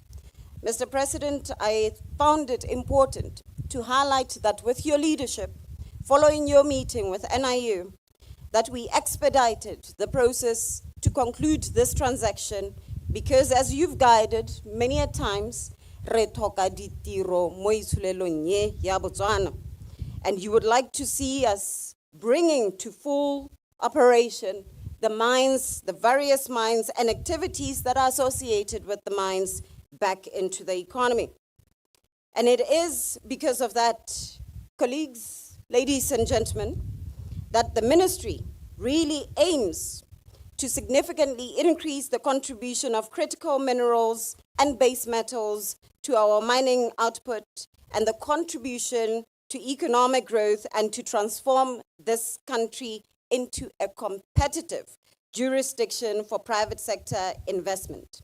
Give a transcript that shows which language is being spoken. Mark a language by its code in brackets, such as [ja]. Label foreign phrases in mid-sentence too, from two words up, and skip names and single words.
[en] Mr. President, I found it important to highlight that with your leadership, following your meeting with NIU, that we expedited the process to conclude this transaction because as you've guided many a times, [tn] re thoka ditiro mo itshulelong ye ya Botswana. [en] And you would like to see us bringing to full operation the mines, the various mines and activities that are associated with the mines back into the economy. And it is because of that, colleagues, ladies and gentlemen, that the ministry really aims to significantly increase the contribution of critical minerals and base metals to our mining output and the contribution to economic growth and to transform this country into a competitive jurisdiction for private sector investment.